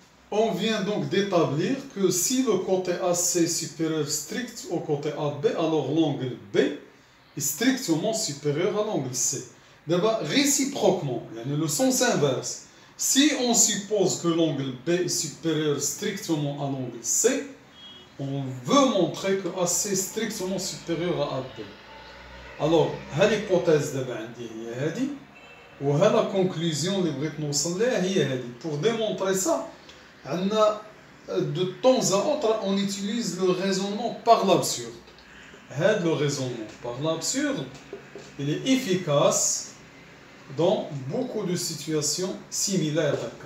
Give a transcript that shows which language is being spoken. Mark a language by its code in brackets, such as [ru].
[fr] On vient donc d'établir que si le côté AC est supérieur strict au côté AB, alors l'angle B est strictement supérieur à l'angle C. D'abord, réciproquement, le sens inverse. Si on suppose que l'angle B est supérieur strictement à l'angle C, on veut montrer que AC est strictement supérieur à AB. Alors, l'hypothèse d'abord [ar] هي هذه وهذا [fr] la conclusion [ar] اللي بغيت نوصل لها هي هذه. [fr] Pour démontrer ça, de temps à autre, on utilise le raisonnement par l'absurde. Le raisonnement par l'absurde, il est efficace dans beaucoup de situations similaires.